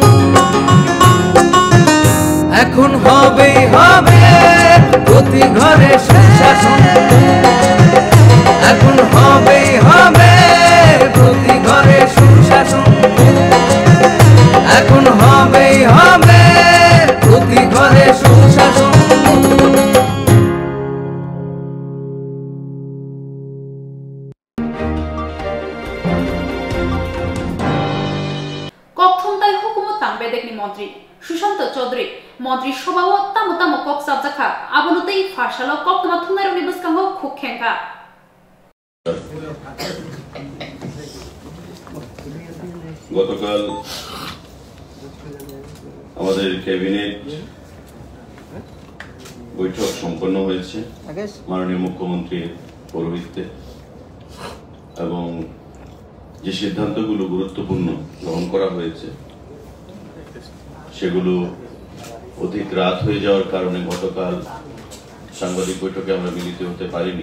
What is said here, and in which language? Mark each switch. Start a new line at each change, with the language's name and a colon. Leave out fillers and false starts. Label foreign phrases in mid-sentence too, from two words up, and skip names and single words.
Bangla: এখন হবেই হবে প্রতি ঘরে সুশাসন এখন হবেই হবে প্রতি ঘরে সুশাসন এখন হবেই হবে প্রতি ঘরে সুশাসন
Kok Borok: ককথংতাই হুকুমত তাংবেদেকনি মন্ত্রী সুশান্ত চৌধুরী মন্ত্রী সভাও তামো তামো কক সাবজাখা আবনতেই ফারসালো ককতমা থুনারনি বসকাঙ্গ খুখেঙ্কা
Bangla: গতকাল আমাদের ক্যাবিনেট বৈঠক সম্পন্ন হয়েছে মাননীয় মুখ্যমন্ত্রীর পৌরোহিত্যে এবং যে সিদ্ধান্তগুলো গুরুত্বপূর্ণ গ্রহণ করা হয়েছে সেগুলো অধিক রাত হয়ে যাওয়ার কারণে গতকাল সাংবাদিক বৈঠকে আমরা মিলিত হতে পারিনি।